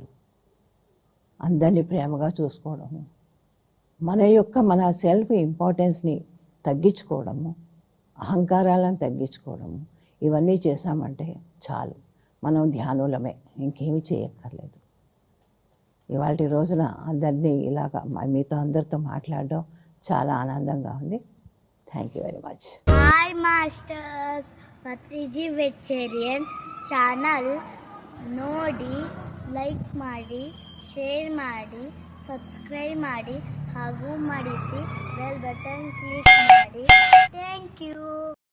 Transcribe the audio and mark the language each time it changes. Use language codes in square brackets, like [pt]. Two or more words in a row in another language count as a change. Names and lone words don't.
[te] అందరినీ ప్రేమగా చూసుకోవడము, మన [en] self-importanceని [te] తగ్గించుకోవడము, అహంకారాలను తగ్గించుకోవడము, ఇవన్నీ చేశామంటే చాలు. మనం ధ్యానులమే, ఇంకేమీ చేయక్కర్లేదు. ఇవాళ రోజున అందరినీ ఇలాగా మీతో అందరితో మాట్లాడడం చాలా ఆనందంగా ఉంది. [en] thank you very much. hi masters, [kn] ಪತ್ರಿಜಿ [en] vegetarian channel [kn] ನೋಡಿ, ಲೈಕ್ ಮಾಡಿ, ಶೇರ್ ಮಾಡಿ, ಸಬ್ಸ್ಕ್ರೈಬ್ ಮಾಡಿ ಹಾಗೂ ಮಾಡಿಸಿ [en] bell button click [kn] ಮಾಡಿ. [en] thank you.